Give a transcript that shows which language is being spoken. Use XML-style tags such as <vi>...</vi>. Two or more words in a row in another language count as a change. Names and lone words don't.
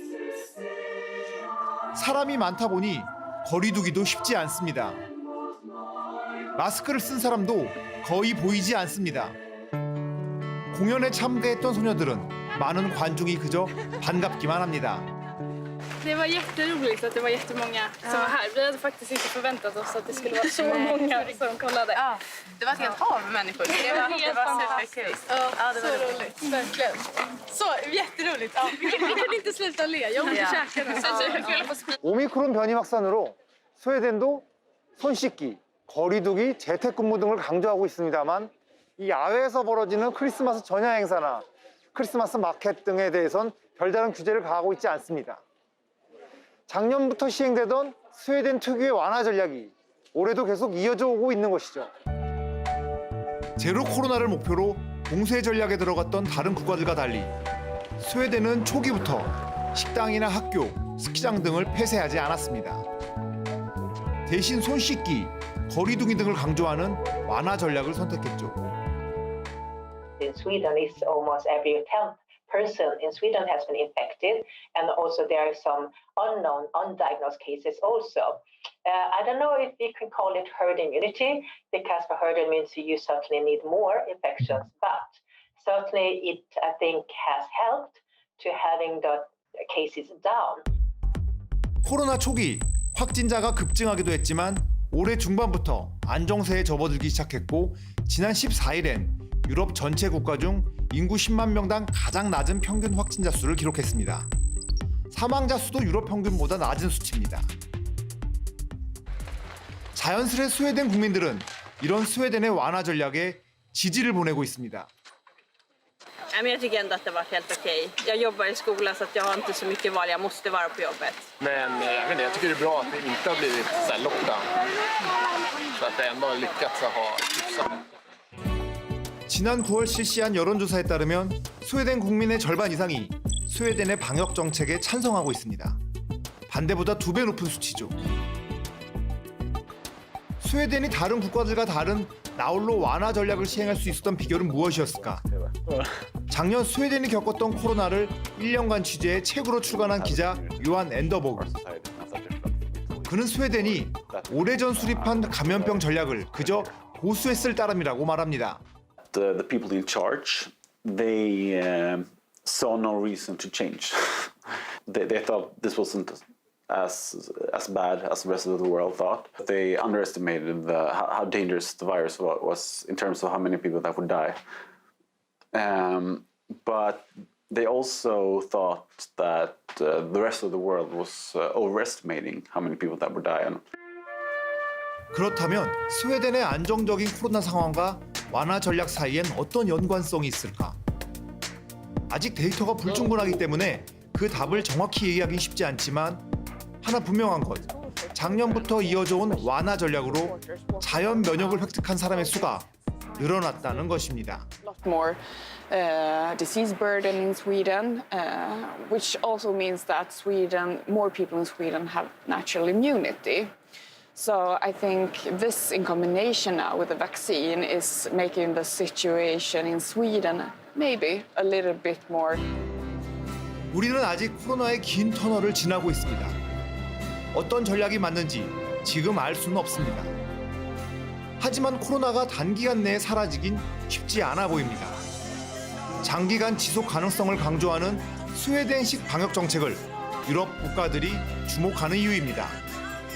<ko>사람이 많다 보니 거리두기도 쉽지 않습니다. 마스크를 쓴 사람도 거의 보이지 않습니다. 공연에 참가했던 소녀들은 많은 관중이 그저 반갑기만 합니다.</ko> <sv>Det var jätteroligt att det var jättemånga som var här. Vi hade faktiskt inte förväntat oss att det skulle vara så många som kollade. Ja, det var ett helt hav med människor. Det var superkul. Ja, det var roligt. Verkligen. Så jätteroligt. Ja, vi kan inte sluta le. Jag måste käka nu.</sv> <ko>오미크론 변이 확산으로 스웨덴도 손 씻기, 거리두기, 재택근무 등을 강조하고 있습니다만 이 야외에서 벌어지는 크리스마스 전야 행사나 크리스마스 마켓 등에 대해선 별다른 규제를 가하고 있지 않습니다. 작년부터 시행되던 스웨덴 특유의 완화 전략이 올해도 계속 이어져 오고 있는 것이죠. 제로 코로나를 목표로 봉쇄 전략에 들어갔던 다른 국가들과 달리 스웨덴은 초기부터 식당이나 학교, 스키장 등을 폐쇄하지 않았습니다. 대신 손 씻기, 거리두기 등을 강조하는 완화 전략을 선택했죠.</ko> <en>In Sweden, it's almost every 10th person in Sweden has been infected, and also there are some unknown, undiagnosed cases also. I don't know if we can call it herd immunity, because for herd immunity you certainly need more infections, but certainly it, I think, has helped to having the cases down.</en> <ko>코로나 초기 확진자가 급증하기도 했지만 올해 중반부터 안정세에 접어들기 시작했고 지난 14일엔 유럽 전체 국가 중 인구 10만 명당 가장 낮은 평균 확진자 수를 기록했습니다. 사망자 수도 유럽 평균보다 낮은 수치입니다. 자연스레 스웨덴 국민들은 이런 스웨덴의 완화 전략에 지지를 보내고 있습니다.</ko> <sv>Men jag tycker ändå att det var helt okej. Jag jobbar i skolan så att jag har inte så mycket val. Jag måste vara på jobbet. Men jag tycker det är bra att det inte har blivit så här lockdown. Så att det ändå har lyckats att ha hyfsat.</sv> <ko>지난 9월 실시한 여론조사에 따르면 스웨덴 국민의 절반 이상이 스웨덴의 방역 정책에 찬성하고 있습니다. 반대보다 2배 높은 수치죠. 스웨덴이 다른 국가들과 다른 나홀로 완화 전략을 시행할 수 있었던 비결은 무엇이었을까? 작년 스웨덴이 겪었던 코로나를 1년간 취재해 책으로 출간한 기자 요한 앤더버그. 그는 스웨덴이 오래전 수립한 감염병 전략을 그저 고수했을 따름이라고 말합니다.</ko> <en>The people in charge, they saw no reason to change. They thought this wasn't as bad as the rest of the world thought. They underestimated how dangerous the virus was in terms of how many people that would die. But they also thought that the rest of the world was overestimating how many people that would die.</en> <ko>그렇다면 스웨덴의 안정적인 코로나 상황과 완화 전략 사이엔 어떤 연관성이 있을까? 아직 데이터가 불충분하기 때문에 그 답을 정확히 얘기하기 쉽지 않지만 하나 분명한 것, 작년부터 이어져 온 완화 전략으로 자연 면역을 획득한 사람의 수가 늘어났다는 것입니다.</ko> <en>More disease burden in Sweden, which also means that more people in Sweden have natural immunity. So I think this in combination now with the vaccine is making the situation in Sweden maybe a little bit more.</en> <ko>우리는 아직 코로나의 긴 터널을 지나고 있습니다. 어떤 전략이 맞는지 지금 알 수는 없습니다. 하지만 코로나가 단기간 내에 사라지긴 쉽지 않아 보입니다. 장기간 지속 가능성을 강조하는 스웨덴식 방역 정책을 유럽 국가들이 주목하는 이유입니다.</ko>